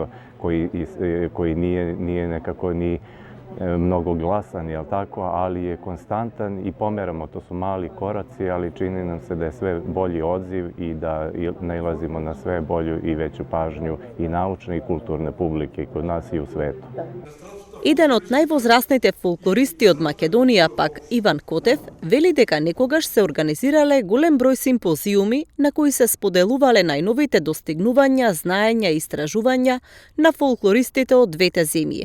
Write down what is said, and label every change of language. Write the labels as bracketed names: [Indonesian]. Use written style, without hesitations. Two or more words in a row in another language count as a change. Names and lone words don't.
[Serbian] koji nije nekako ni mnogo glasan, jel tako, ali je konstantan i pomeramo, to su mali koraci, ali čini nam se da je sve bolji odziv i da nailazimo na sve bolju i veću pažnju i naučne i kulturne publike kod nas i u svetu. [Macedonian] Еден од највозрастните фолклористи од Македонија, пак Иван Котев, вели дека некогаш се организирале голем број симпозиуми на кои се споделувале најновите достигнувања, знаења и истражувања на фолклористите од двете земји.